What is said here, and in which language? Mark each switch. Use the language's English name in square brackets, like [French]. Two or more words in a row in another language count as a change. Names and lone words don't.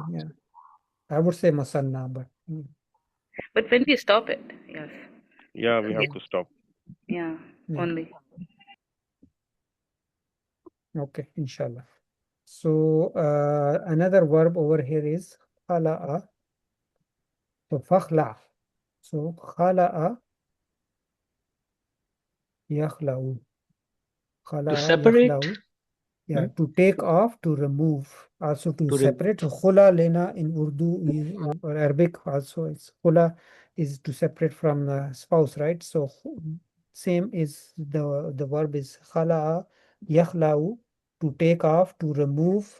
[English] Yeah. I would say musanna, but But when we stop it, yes. Yeah, we have to stop. Yeah, only. Okay, inshallah. So another verb over here is khala'a. So fakhla. So [Arabic] خلع يخلع. [English] To Khala'a separate. yakhla'u. Yeah, to take off, to remove, also to To separate. [Urdu] خلع لینا [English] in Urdu or Arabic also it's khula is to separate from the spouse, right? So same is the verb is [Arabic] خلع يخلع, [English] to take off, to remove.